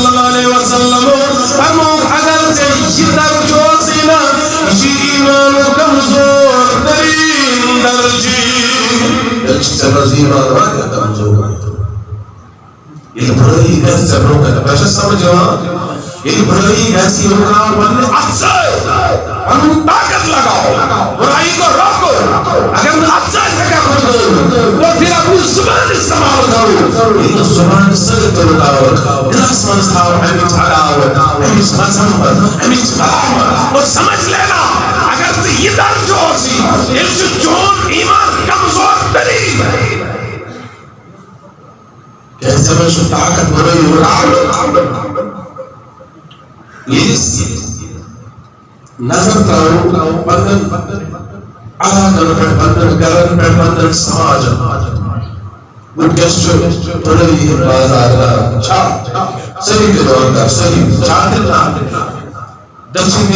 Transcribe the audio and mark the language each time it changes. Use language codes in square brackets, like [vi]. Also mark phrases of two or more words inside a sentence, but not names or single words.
[ks] اللہ علیہ وسلمو فرمووُکھ اگر ژےٚ یہِ درجہٕ اوسُے نا یہِ چھُ ایٖمانُک کمزور تریٖن درجہٕ تیٚلہِ چھُ ژےٚ منٛز ایٖمان واریاہ کمزور ییٚلہِ بُرٲیی گژھِ ژےٚ برٛونٛہہ کَنہِ تۄہہِ چھا سمجھ یِوان ییٚلہِ بُرٲیی گژھِ یہِ رُکاو پننہِ اَتھٕ سۭتۍ پنُن طاقت لگاو [ur] برائی کو روکو [ks] اگر نہ اَتھٕ سۭتۍ ہٮ۪ککھ رُکٲوِتھ [ur] تو پھر اپنی زبان استعمال کرو [ks] ییٚلہِ زبان سۭتۍ رُکاوَکھ دِلس منٛز تھاو اَمِچ عداوت اَمِچ مذمت اَمِچ ملامت [ur] اور سمجھ لینا [ks] اگر ژٕ یہِ درجہٕ اوسُے تیٚلہِ چھُ چون ایٖمان کمزور تریٖن کیٛازِ ژےٚ منٛز چھُ طاقت بُرٲیی رُکاونُک ییٚلہِ نظر تراو پنن علاقن پٮ۪ٹھ پنن گرن پٮ۪ٹھ پنن سماجن وٕنکٮ۪س چھُ بُرٲیی ہُنٛد بازار چھا سٲری دِوان کر سٲری چھا دٔچھِنۍ